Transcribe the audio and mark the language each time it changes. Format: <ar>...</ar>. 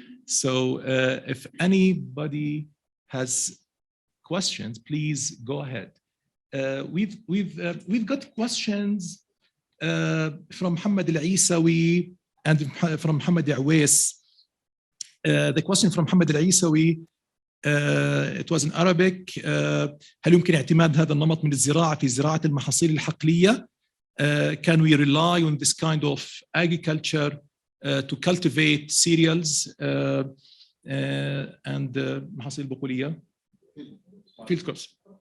<en>So if anybody has questions, please go ahead. We've got questions from Mohammed Al-Isawi and from Mohammed Awais. The question from Mohammed Al-Isawi, it was in Arabic.</en> <ar>هل يمكن اعتماد هذا النمط من الزراعة في زراعة المحاصيل الحقلية?</ar> <en>Can we rely on this kind of agriculture to cultivate cereals and</en> <ar>محاصيل بقولية?</ar> <en>Field crops.</en>